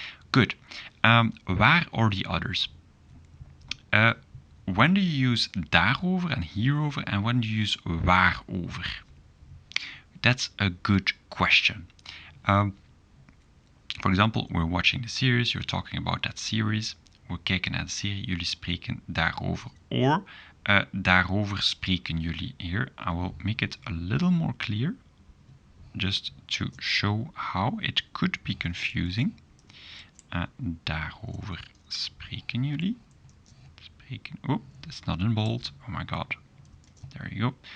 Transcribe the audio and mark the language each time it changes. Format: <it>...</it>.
<en>Good. Waar or the others. When do you use daarover and hierover, and when do you use waarover? That's a good question. For example, we're watching the series, you're talking about that series.</en> <nl>We kijken naar de serie, jullie spreken daarover. Or daarover spreken jullie here.</nl> <en>I will make it a little more clear, just to show how it could be confusing.</en> <nl>Daarover spreken jullie.</nl> <en>Oh, that's not in bold. Oh my god. There you go.</en>